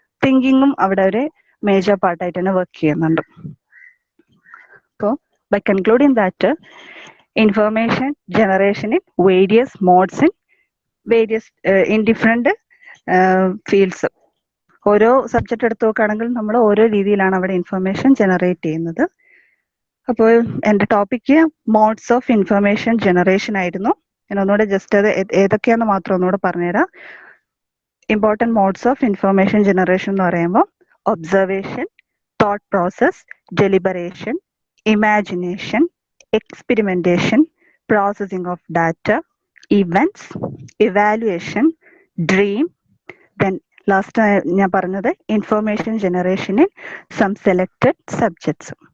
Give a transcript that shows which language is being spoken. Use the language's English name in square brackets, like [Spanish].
[Malayalam] തിങ്കിങ്ങും അവിടെ ഒരു മേജർ പാർട്ടായിട്ട് തന്നെ വർക്ക് ചെയ്യുന്നുണ്ട്. [English] അപ്പോൾ by concluding that information generation in various modes in various in different fields. [Malayalam] ഓരോ സബ്ജക്റ്റ് എടുത്തു നോക്കുകയാണെങ്കിൽ നമ്മൾ ഓരോ രീതിയിലാണ് അവിടെ ഇൻഫർമേഷൻ ജനറേറ്റ് ചെയ്യുന്നത്. അപ്പോൾ എൻ്റെ topic modes of information generation ആയിരുന്നു. ഞാൻ ഒന്നുകൂടെ ജസ്റ്റ് അത് ഏതൊക്കെയാണെന്ന് മാത്രം ഒന്നുകൂടെ പറഞ്ഞുതരാം. Important modes of information generation എന്ന് പറയുമ്പോൾ observation, thought process, deliberation, imagination, experimentation, processing of data, events, evaluation, dream, then last ഞാൻ പറഞ്ഞത് information generation in some selected subjects.